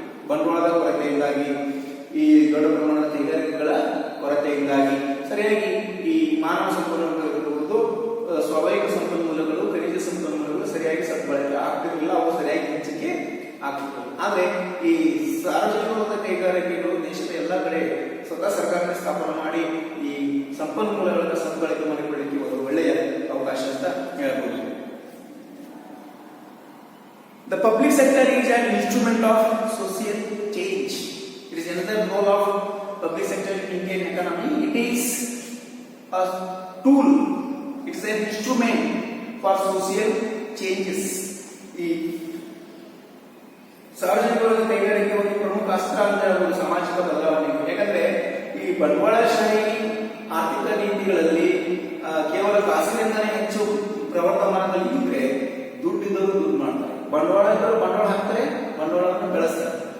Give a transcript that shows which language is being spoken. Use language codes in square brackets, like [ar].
[kn] ಬಂಡವಾಳದ ಕೊರತೆಯಿಂದಾಗಿ, ಈ ದೊಡ್ಡ ಪ್ರಮಾಣದ ಕೈಗಾರಿಕೆಗಳ ಕೊರತೆಯಿಂದಾಗಿ ಸರಿಯಾಗಿ ಈ ಮಾನವ ಸಂಪನ್ಮೂಲಗಳು ಇರಬಹುದು, ಸ್ವಾಭಾವಿಕ ಸಂಪನ್ಮೂಲಗಳು, ಖನಿಜ ಸಂಪನ್ಮೂಲಗಳು ಸರಿಯಾಗಿ ಸದ್ಬಳಕೆ ಆಗ್ತಿರಲಿಲ್ಲ, ಅವು ಸರಿಯಾಗಿ ಹೆಚ್ಚಿಗೆ ಆಗ್ತಿತ್ತು. ಆದ್ರೆ ಈ ಸಾರ್ವಜನಿಕ ಕೈಗಾರಿಕೆಗಳು ದೇಶದ ಎಲ್ಲ ಕಡೆ ಸ್ವತಃ ಸರ್ಕಾರ ಸ್ಥಾಪನೆ ಮಾಡಿ ಈ ಸಂಪನ್ಮೂಲಗಳನ್ನು ಸದ್ಬಳಕೆ ಮಾಡಿಕೊಳ್ಳಿಕ್ಕೆ ಒಂದು ಒಳ್ಳೆಯ ಅವಕಾಶ ಅಂತ ಹೇಳಬಹುದು. [en] The public sector is an instrument of social change. It is another role of public sector in Indian economy. It is a tool. It is an instrument for social changes. [kn] ಈ ಸಾರ್ವಜನಿಕ ಕೈಗಾರಿಕೆ ಒಂದು ಪ್ರಮುಖ ಅಸ್ತ್ರ ಅಂತ ಒಂದು ಸಾಮಾಜಿಕ ಬದಲಾವಣೆ. ಯಾಕಂದ್ರೆ ಈ ಬಂಡವಾಳಶಾಹಿ ಆರ್ಥಿಕ ನೀತಿಗಳಲ್ಲಿ ಕೇವಲ ಖಾಸಗಿಯಿಂದಲೇ ಹೆಚ್ಚು ಪ್ರವರ್ಧಮಾನದಲ್ಲಿ ಇದ್ರೆ ದುಡ್ಡಿದ್ದವರು ದುಡ್ಡು ಮಾಡ್ತಾರೆ, ಬಂಡವಾಳಗಳು ಬಂಡವಾಳ ಹಾಕ್ತಾರೆ, ಬಂಡವಾಳವನ್ನು ಬೆಳೆಸ್ತಾರೆ.